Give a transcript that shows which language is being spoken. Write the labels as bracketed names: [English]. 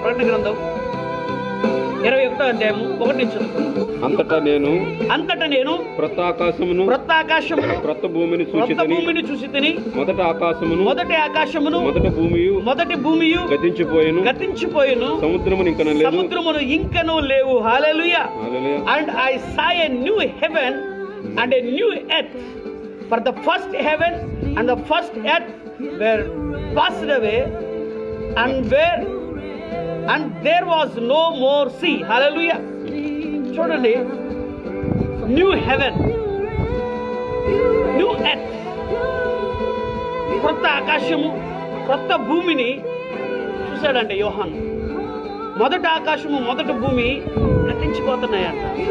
[Telugu] ప్రకటన గ్రంథం 21వ అధ్యాయము 1 నుంచి చదువుకుందాం. అంతటా నేను క్రొత్త ఆకాశమును క్రొత్త భూమిని చూసితిని. మొదటి ఆకాశమును మొదటి భూమియు గతించిపోయెను. సముద్రమును ఇంకను లేవు. హల్లెలూయా. [English] And I saw a new heaven and a new earth, for the first heaven and the first earth were passed away, and there was no more sea. Hallelujah. [Telugu] చూడండి, [English] new heaven, new earth, [Telugu] కొత్త ఆకాశము, కొత్త భూమిని చూశాడంటే యోహాను. మొదటి ఆకాశము మొదటి భూమి గతించిపోతున్నాయంట.